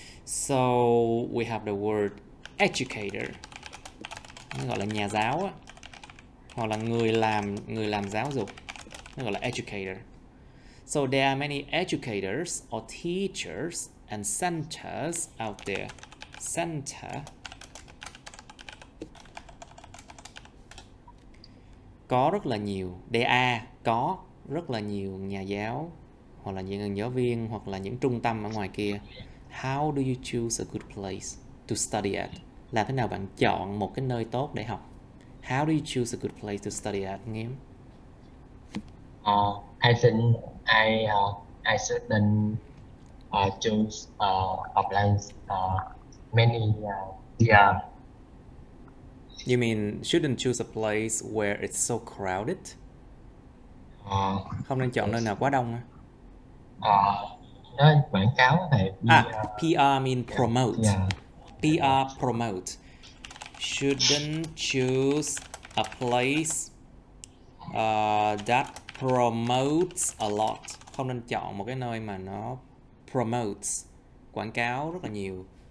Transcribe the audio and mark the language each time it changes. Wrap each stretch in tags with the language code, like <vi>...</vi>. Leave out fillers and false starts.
<en>So we have the word educator.</en> <vi>Nó gọi là nhà giáo á, hoặc là người làm giáo dục, nó gọi là educator.</vi> <en>So there are many educators or teachers and centers out there. Center.</en> <vi>Có rất là nhiều.</vi> <en>There are,</en> <vi>có rất là nhiều nhà giáo, hoặc là những giáo viên, hoặc là những trung tâm ở ngoài kia.</vi> <en>How do you choose a good place to study at?</en> <vi>Làm thế nào bạn chọn một cái nơi tốt để học?</vi> <en>How do you choose a good place to study at, Nghiêm? I think I shouldn't choose a place many yeah. You mean shouldn't choose a place where it's so crowded?</en> <vi>Không nên chọn nơi nào quá đông. Nó quảng cáo này.</vi> <en>PR mean promote. Yeah. PR promote. Shouldn't choose a place that promotes a lot.</en> <vi>Không nên chọn một cái nơi mà nó promotes, quảng cáo rất là nhiều.</vi>